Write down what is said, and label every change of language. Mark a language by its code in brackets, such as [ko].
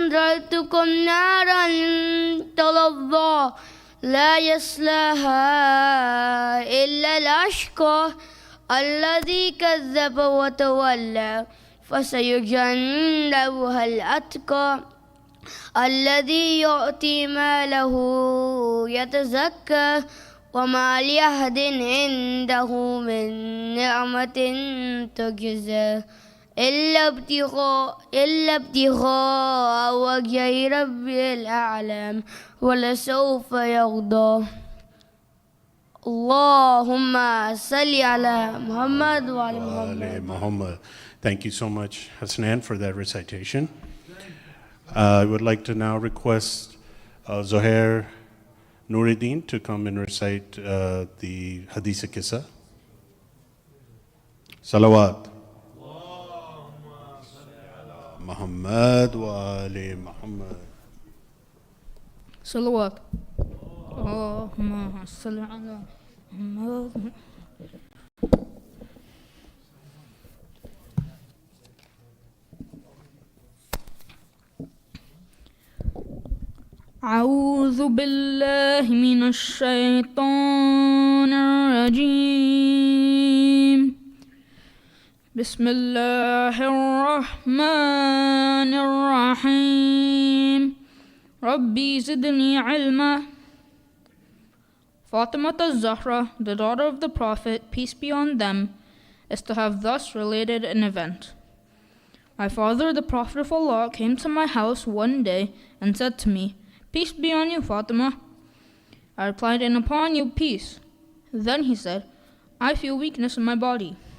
[ar] أنذرتكم نارا تلظى لا يصلاها إلا الأشقى الذي كذب وتولى فسيجنبها الأتقى الذي يؤتي ماله يتزكى وما لأحد عنده من نعمة تجزى إلا ابتغاء وجه ربي الأعلى ولسوف يرضى اللهم صل على محمد وعلى Muhammad. [en] Thank you so much, Hasnan, for that recitation. I would like to now request Zohair Nuruddin to come and recite the Hadith Kissa. [ar] Salawat. Muhammad wa ali Muhammad. صلوات اللهم صل على محمد. أعوذ بالله من الشيطان الرجيم بسم الله الرحمن الرحيم ربي زدني علما. [en] Fatima al-Zahra, the daughter of the Prophet, peace be on them, is to have thus related an event. My father, the Prophet of Allah, came to my house one day and said to me, "Peace be on you, Fatima." I replied, "And upon you, peace." Then he said, "I feel weakness in my body."